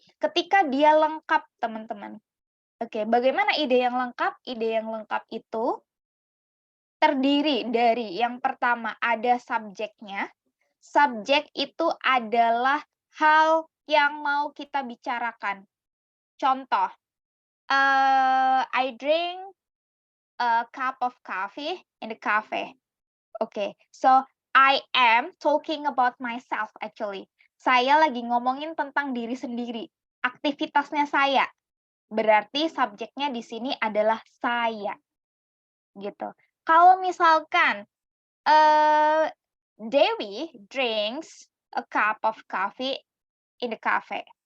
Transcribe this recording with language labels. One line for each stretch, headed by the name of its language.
Indonesian: Ketika dia lengkap, teman-teman. Oke, bagaimana ide yang lengkap? Ide yang lengkap itu terdiri dari yang pertama ada subjeknya. Subjek itu adalah hal yang mau kita bicarakan.
English: Contoh, I drink a cup of coffee in the cafe. Okay, so I am talking about myself actually.
Indonesian: Saya lagi ngomongin tentang diri sendiri, aktivitasnya saya. Berarti subjeknya di sini adalah saya. gitu. Kalau misalkan
English: Dewi drinks a cup of coffee in the cafe.